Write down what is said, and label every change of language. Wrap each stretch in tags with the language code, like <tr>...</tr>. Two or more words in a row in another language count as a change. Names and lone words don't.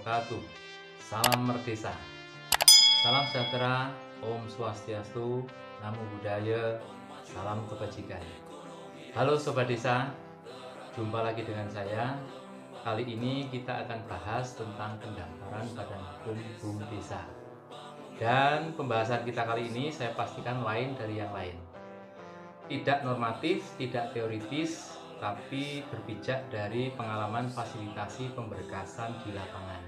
<id>Swastiastu, salam merdesa, salam sejahtera, Om Swastiastu, Namo Buddhaya, salam kebajikan. Halo Sobat Desa, jumpa lagi dengan saya. Kali ini kita akan bahas tentang pendaftaran Badan Hukum BUM Desa. Dan pembahasan kita kali ini saya pastikan lain dari yang lain. Tidak normatif, tidak teoritis, tapi berpijak dari pengalaman fasilitasi pemberkasan di lapangan.</id>